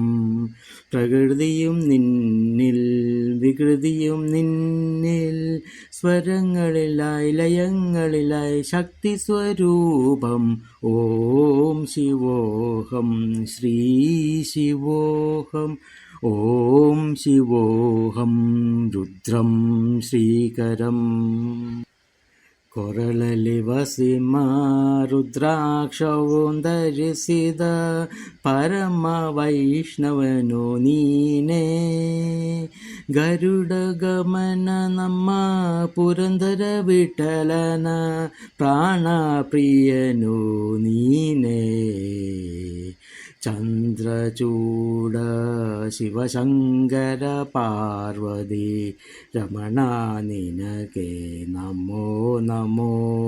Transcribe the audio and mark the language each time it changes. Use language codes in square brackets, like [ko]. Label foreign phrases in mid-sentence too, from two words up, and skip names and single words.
[ml] പ്രകൃതിയും നിന്നിൽ വികൃതിയും നിന്നിൽ സ്വരങ്ങളിലായി ലയങ്ങളിലായി ശക്തി സ്വരൂപം. [sa] ഓം ശിവോഹം ശ്രീ ശിവോഹം. ഓം ശിവോഹം രുദ്രം ശ്രീകരം. [kn] ಕೊರಳಲಿ ವಸಿಮ ರುದ್ರಾಕ್ಷವೂ ಧರಿಸಿದ ಪರಮ ವೈಷ್ಣವನು ನೀನೇ. ಗರುಡ ಗಮನ ನಮ್ಮ ಪುರಂದರ ವಿಠಲನ ಪ್ರಾಣ ಪ್ರಿಯನು ನೀನೇ. ಚಂದ್ರಚೂಡ ಶಿವಶಂಕರ ಪಾರ್ವತಿ ರಮಣ ನಿನಗೆ ನಮೋ ನಮೋ.